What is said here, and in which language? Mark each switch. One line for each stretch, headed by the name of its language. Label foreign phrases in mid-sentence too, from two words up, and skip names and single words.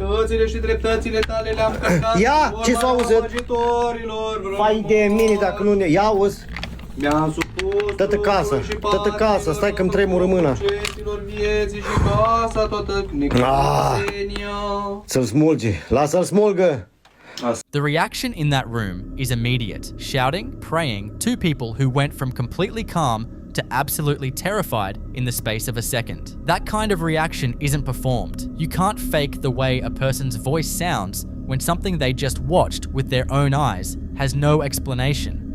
Romanian: judecățile și dreptățile tale le-am călcat. Ia, ce s-a auzit? Fai de mine dacă nu ne... Ia, auzi. Mi-am supus Tătă casă, tătă casă, stai că-mi tremură mâna. Vieții și casa toată necrosenia. Să-l smulge, lasă-l smulgă.
English: The reaction in that room is immediate. Shouting, praying, two people who went from completely calm to absolutely terrified in the space of a second. That kind of reaction isn't performed. You can't fake the way a person's voice sounds when something they just watched with their own eyes has no explanation.